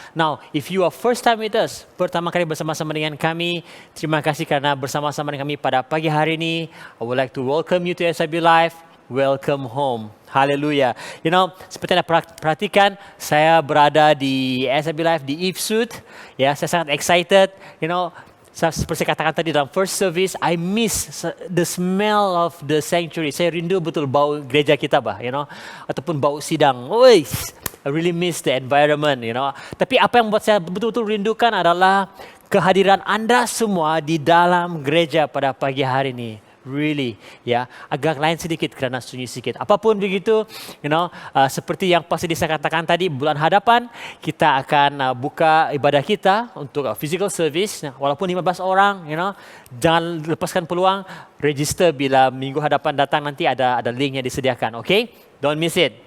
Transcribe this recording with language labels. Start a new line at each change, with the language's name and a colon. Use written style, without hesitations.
English: Now, if you are first time with us,
Malay: pertama kali bersama-sama dengan kami, terima kasih karena bersama-sama dengan kami pada pagi hari ini.
English: I would like to welcome you to SIB Live. Welcome home.
Malay: Haleluya. You know, seperti Anda perhatikan, saya berada di SIB Live di Ipsut. Ya, saya sangat excited. You know, seperti saya katakan tadi dalam first service,
English: I miss the smell of the sanctuary.
Malay: Saya rindu betul bau gereja kita, you know, ataupun bau sidang.
English: I really miss the environment, you know.
Malay: Tapi apa yang membuat saya betul-betul rindukan adalah kehadiran Anda semua di dalam gereja pada pagi hari ini. Really, ya, agak lain sedikit kerana sunyi sedikit. Apapun begitu, you know, seperti yang pasti saya katakan tadi, bulan hadapan kita akan buka ibadah kita untuk physical service, walaupun 15 orang, you know, jangan lepaskan peluang, register bila minggu hadapan datang nanti ada link yang disediakan, okay?
English: Don't miss it.